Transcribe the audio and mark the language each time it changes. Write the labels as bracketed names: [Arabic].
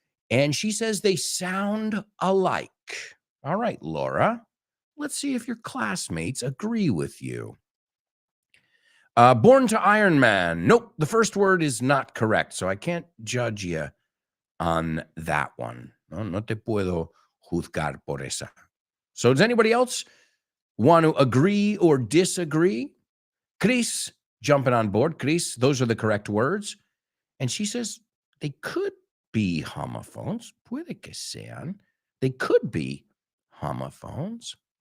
[English] And she says they sound alike. All right, Laura. Let's see if your classmates agree with you. Born to Iron Man. Nope, the first word is not correct. So I can't judge you on that one. [Spanish] No te puedo juzgar por esa. [English] So does anybody else want to agree or disagree? Chris jumping on board. Chris, those are the correct words. And she says they could be homophones. [Spanish] Puede que sean. [English] They could be homophones.